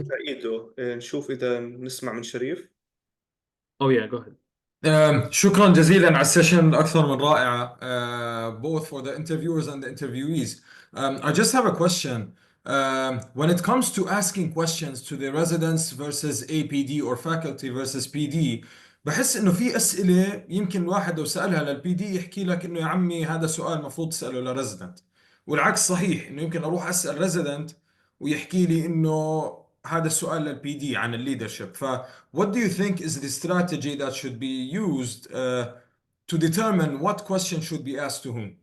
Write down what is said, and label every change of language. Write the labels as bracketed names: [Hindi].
[Arabic] رافع ايده، نشوف اذا نسمع من شريف. [English] Oh yeah, go ahead. [Arabic] شكرا جزيلا على السيشن أكثر من رائعة [English] both for the interviewers and the interviewees. I just have a question. When it comes to asking questions to the residents versus APD or faculty versus PD, [Arabic] بحس إنه في أسئلة يمكن الواحد لو سألها للبي دي يحكي لك إنه يا عمي هذا سؤال المفروض تسأله للريزيدنت، والعكس صحيح إنه يمكن أروح أسأل ريزيدنت ويحكي لي إنه هذا السؤال للبي دي عن الليدرشيب. [English] What do you think is the strategy that should be used to determine what question should be asked to whom?